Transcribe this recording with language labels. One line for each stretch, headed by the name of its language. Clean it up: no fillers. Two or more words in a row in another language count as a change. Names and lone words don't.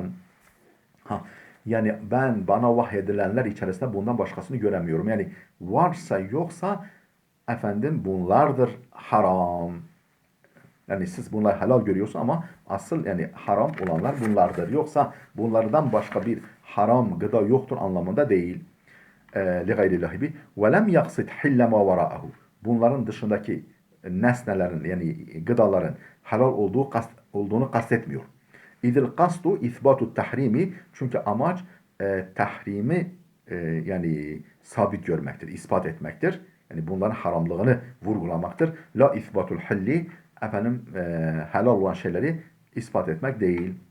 Turkish: Ha, yani bana vahyedilenler içerisinde bundan başkasını göremiyorum. Yani varsa yoksa efendim bunlardır haram. Yani siz bunları helal görüyorsun ama asıl yani haram olanlar bunlardır. Yoksa bunlardan başka bir haram gıda yoktur anlamında değil.
Arabic: لِغَيْرِ bi. وَلَمْ يَقْصِدْ حِلَّ مَا وَرَاءَهُ.
Turkish: Bunların dışındaki nesnelerin yani gıdaların helal olduğunu kastetmiyor.
Arabic: إذ القصد إثبات التحريم,
Turkish: çünkü amaç tahrimi yani sabit görmektir, ispat etmektir. Yani bunların haramlığını vurgulamaktır.
Arabic: لا إثبات الحل,
Turkish: efendim helal olan şeyleri ispat etmek değil.